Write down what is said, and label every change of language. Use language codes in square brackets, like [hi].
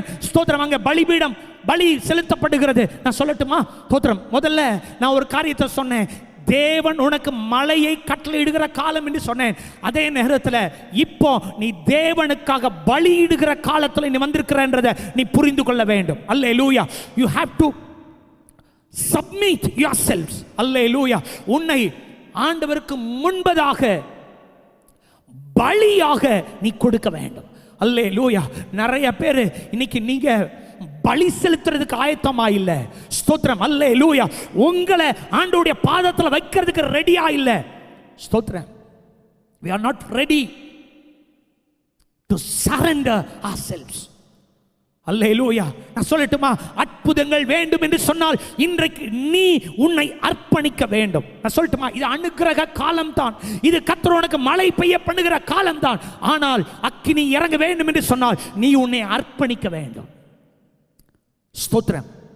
[ta] ஸ்தோத்திரம், அங்க பலிபீடம், பலி செலுத்தப்படுகிறது. நான் சொல்லட்டுமா? ஸ்தோத்திரம், முதல்ல நான் ஒரு காரியத்தை சொன்னேன். தேவன் உனக்கு மலையை கட்டளையிடுகிற காலம் என்று சொன்னேன். அதே நேரத்தில் இப்போ நீ தேவனுக்காக பலியிடுகிற காலத்தில் நீ வந்திருக்கிறன்றதை நீ புரிந்து கொள்ள வேண்டும். அல்லேலூயா. [en] You have to submit yourselves. [ta] அல்லேலூயா. உன்னை ஆண்டவருக்கு முன்பதாக பலியாக நீ கொடுக்க வேண்டும். அல்லேலூயா. நிறைய பேர் இன்னைக்கு நீங்க பலி செலுத்துறதுக்கு ஆயத்தமா இல்ல. ஸ்தோத்திரம், அல்லேலூயா. உங்களை ஆண்டவருடைய பாதத்தில் வைக்கிறதுக்கு ரெடியா இல்ல. [en] ஸ்தோத்திரம், we are not ready to surrender ourselves. [ta] அல்லேலூயா. நான் சொல்லட்டுமா, அற்புதங்கள் வேண்டும் என்று சொன்னால் இன்றைக்கு நீ உன்னை அர்ப்பணிக்க வேண்டும். நான் சொல்லட்டுமா, இது அனுக்கிரக காலம் தான், இது கர்த்தர் உனக்கு மழை பெய்ய பண்ணுகிற காலம் தான். ஆனால் அக்கினி இறங்க வேண்டும் என்று சொன்னால் நீ உன்னை அர்ப்பணிக்க வேண்டும். ஸ்தோத்திரம்.